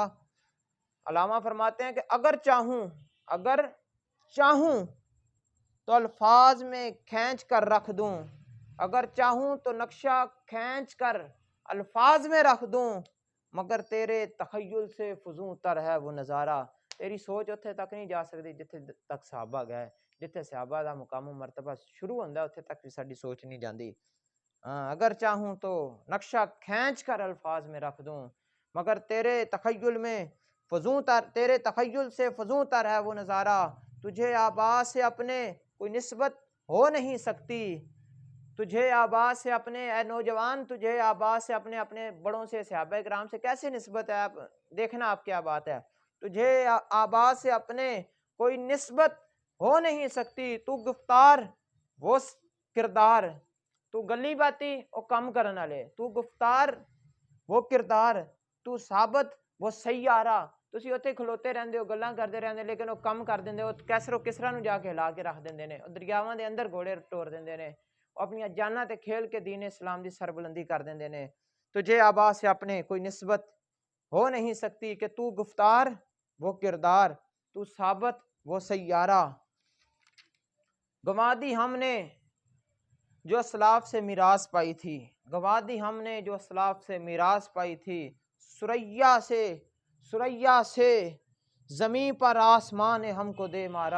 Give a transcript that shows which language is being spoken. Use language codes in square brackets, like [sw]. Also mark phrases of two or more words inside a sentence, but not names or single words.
[ur] علامہ فرماتے ہیں کہ اگر چاہوں تو الفاظ میں کھینچ کر رکھ دوں، اگر چاہوں تو نقشہ کھینچ کر الفاظ میں رکھ دوں، مگر تیرے تخیل سے فزوں تر ہے وہ نظارہ۔ [pa] تیری سوچ اتھے تک نہیں جا سکتی جتھے تک صحابہ گئے، جتھے صحابہ دا مقام و مرتبہ شروع ہوندہ اتھے تک بھی ساڈی سوچ نہیں جاندی۔ [ur] اگر چاہوں تو نقشہ کھینچ کر الفاظ میں رکھ دوں، مگر تیرے تخیل سے فزوں تر ہے وہ نظارہ۔ تجھے آبا سے اپنے کوئی نسبت ہو نہیں سکتی، تجھے آبا سے اپنے اے نوجوان، تجھے آبا سے اپنے بڑوں سے صحابہ کرام سے کیسے نسبت ہے؟ آپ دیکھنا آپ کیا بات ہے، تجھے آبا سے اپنے کوئی نسبت ہو نہیں سکتی، تو گفتار وہ کردار، تو گلی باتی وہ کم کرنا لے، تو گفتار وہ کردار، تو ثابت وہ سیارہ۔ [pa] تسی اتھے کھلوتے رہندے ہو گلاں کردے رہندے لیکن وہ کم کر دیندے ہو، کیسر و کسرا نو جا کے ہلا کے رکھ دیندے نے، دریاواں دے اندر گھوڑے ٹور دیندے نے، اپنی جاناں تے کھیل کے دین اسلام دی سربلندی کر دیندے نے۔ [ur] تجھے آبا سے اپنے کوئی نسبت ہو نہیں سکتی کہ تو گفتار وہ کردار، تو ثابت وہ سیارہ۔ گنوا دی ہم نے جو اسلاف سے میراث پائی تھی، گنوا دی ہم نے جو اسلاف سے میراث پائی تھی، سریا سے زمیں پر آسمان نے ہم کو دے مارا۔